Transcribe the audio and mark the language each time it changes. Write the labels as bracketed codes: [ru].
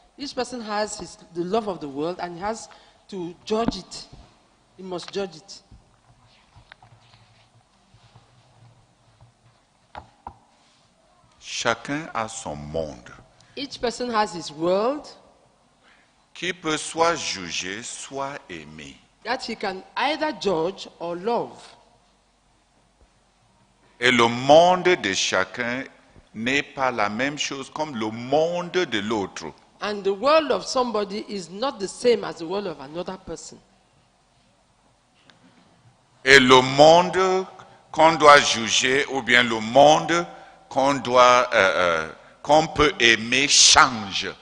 [en] Each person has the love of the world and he has to judge it. He must judge it. [fr] Chacun a son monde [en] Each person has his world [fr] qui peut soit juger, soit aimer. [en] that he can either judge or love. [fr] Et le monde de chacun n'est pas la même chose comme le monde de l'autre. [en] And the world of somebody is not the same as the world of another person. [fr] Et le monde qu'on doit juger ou bien le monde qu'on peut aimer change.